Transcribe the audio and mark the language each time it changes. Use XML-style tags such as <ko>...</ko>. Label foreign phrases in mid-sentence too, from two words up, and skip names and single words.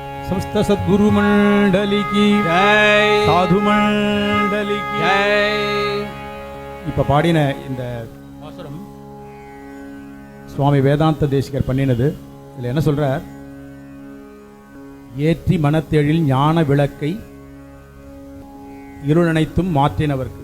<hi>समस्त सद्गुरु मंडली की ஜெய் साधु मंडली की ஜெய்</hi> <ta>இப்ப பாடின இந்த பாசுரம் சுவாமி வேதாந்த தேசிகர் பண்ணினது. இதுல என்ன சொல்றார்? ஏற்றி மனத்தெழில் ஞான விளக்கை இருளனைத்தும் மாற்றினவர்க்கு.</ta>